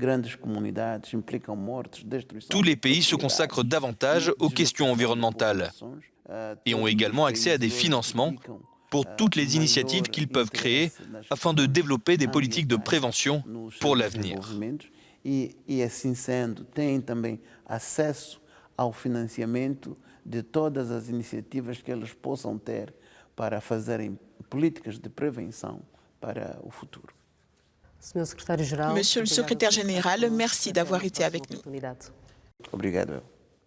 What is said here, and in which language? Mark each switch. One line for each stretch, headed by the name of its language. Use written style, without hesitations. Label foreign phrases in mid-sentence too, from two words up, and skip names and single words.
French: Tous les pays se consacrent davantage aux questions environnementales et ont également accès à des financements pour toutes les initiatives qu'ils peuvent créer afin de développer des politiques de prévention pour l'avenir.
Portuguese: Ao financiamento de todas as iniciativas que eles possam ter para fazerem políticas de prevenção para o futuro.
French: Monsieur le secrétaire général, merci d'avoir été avec nous.
Portuguese: Obrigado.